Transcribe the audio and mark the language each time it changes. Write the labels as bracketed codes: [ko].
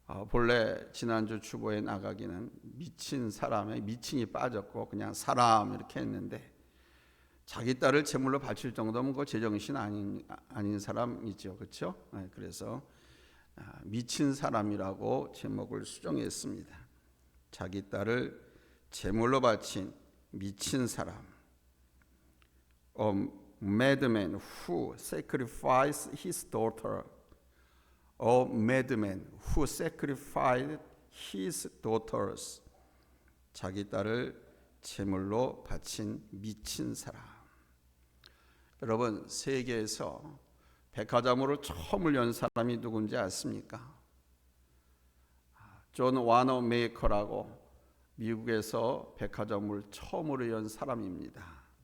[ko] 본래 지난주 주보에 나가기는 미친 사람에 미친이 빠졌고 그냥 사람 이렇게 했는데 자기 딸을 제물로 바칠 정도면 그 제정신 아닌 사람이죠, 그렇죠? 그래서 미친 사람이라고 제목을 수정했습니다. 자기 딸을 제물로 바친 미친 사람. [en] A madman who sacrificed his daughter. A madman who sacrificed his daughters. [ko] 자기 딸을 제물로 바친 미친 사람. 여러분, 세계에서 백화점으로 처음을 연 사람이 누군지 아십니까? 존 와너 메이커라고 미국에서 백화점을 처음으로 연 사람입니다.